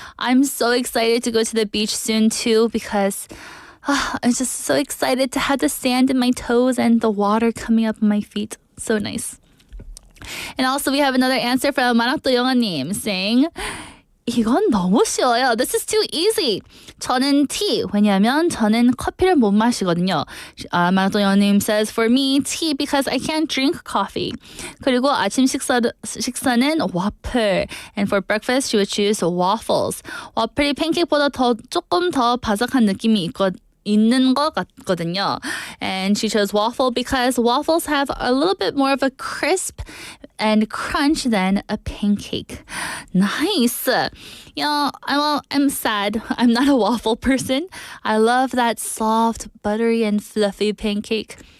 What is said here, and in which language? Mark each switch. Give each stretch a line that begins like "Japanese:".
English: I'm so excited to go to the beach soon too because I'm just so excited to have the sand in my toes and the water coming up on my feet. So nice. And also we have another answer from Manakto Yonganim saying,
Korean: 이건 너무 쉬워요.
English: This is too easy.
Korean: 저는
English: tea.
Korean: 왜냐하면 저는 커피를 못 마시거든요.
English: 마도연님 says, for me, tea because I can't drink coffee.
Korean: 그리고 아침 식사는 waffle.
English: And for breakfast, she would choose waffles.
Korean: 와플이 팬케이크보다 조금 더 바삭한 느낌이 있는 것 같거든요.
English: And she chose waffle because waffles have a little bit more of a crisp and crunch than a pancake. Nice. I'm sad. I'm not a waffle person. I love that soft, buttery, and fluffy pancake.